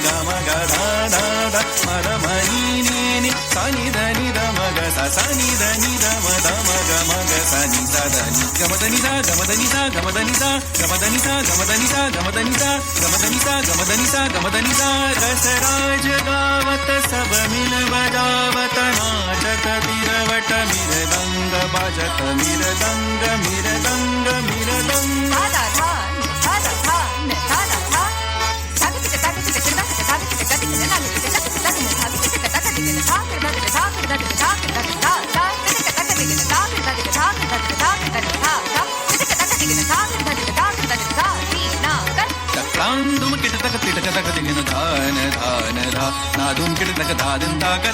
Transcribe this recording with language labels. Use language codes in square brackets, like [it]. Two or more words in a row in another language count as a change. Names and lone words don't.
[bra] म ग धा धा ध म ग म नि नि नि स नि ध नि ध म ग सा सा नि ध नि ध म ध म ग म ग सा नि सा ध नि ग म ध नि ध ग म ध नि ध ग म ध नि ध ग म ध नि ध ग म ध नि ध ग म ध नि ध ग म ध नि ध ग म ध नि ध ग म ध नि ध रसराज गावत सब मिल बजावत नाचत तिरवट मृदंग बाजत मृदंग मृदंग मृदंग धादा धान धादा धान धादा धा धागे के धागे के धागे के धागे के धागे के नागे के धागे के धागे के धागे के धागे के धागे के धागे के धागे के धागे के धागे के धागे के धागे के धागे के तक्रान धुमकिट तक तिटकतकदिगिन धान धान धा ना धुमकिट तक धादन ताकत